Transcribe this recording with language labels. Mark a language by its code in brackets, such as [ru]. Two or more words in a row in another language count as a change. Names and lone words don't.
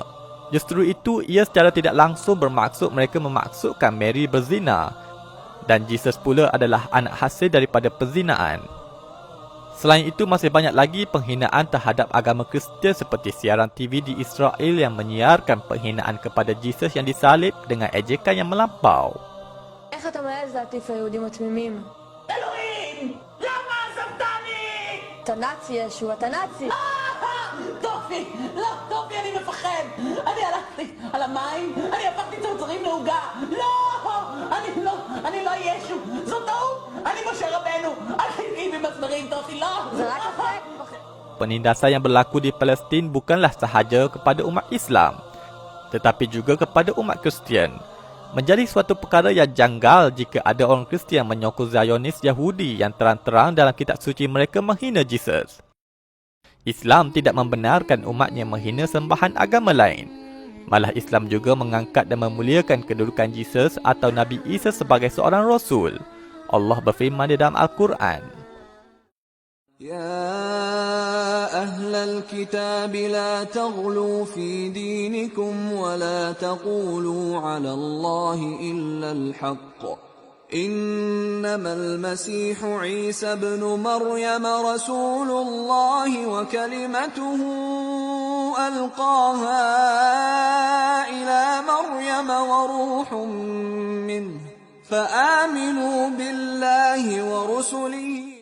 [ms] Justru itu, ia secara tidak langsung bermaksud mereka memaksudkan Mary berzina, dan Jesus pula adalah anak hasil daripada perzinaan. Selain itu, masih banyak lagi penghinaan terhadap agama Kristian seperti siaran TV di Israel yang menyiarkan penghinaan kepada Jesus yang disalib dengan ejekan yang melampau. [he] איך אתה מעז להטיף ליהודים התמימים? אלוהים! למה עזבתני? אתה נאצי ישו, אתה נאצי! טופי! לא, טופי, אני מפחד! אני הלכתי על המים, אני הפכתי צרצרים לעוגה! לא! אני לא ישו! זאת טעות! אני משה רבנו! אל תגיעי במסמרים, טופי, לא! זה רק אפק! [ms] Penindasan yang berlaku di Palestin bukanlah sahaja kepada umat Islam, tetapi juga kepada umat Kristian. Menjadi suatu perkara yang janggal jika ada orang Kristian menyokong Zionis Yahudi yang terang-terang dalam kitab suci mereka menghina Jesus. Islam tidak membenarkan umatnya menghina sembahan agama lain. Malah Islam juga mengangkat dan memuliakan kedudukan Jesus atau Nabi Isa sebagai seorang Rasul. Allah berfirman di dalam Al-Quran, [ar] يا أهل الكتاب لا تغلوا في دينكم ولا تقولوا على الله إلا الحق إنما المسيح عيسى ابن مريم رسول الله وكلمته ألقاها إلى مريم وروح منه فآمنوا بالله ورسله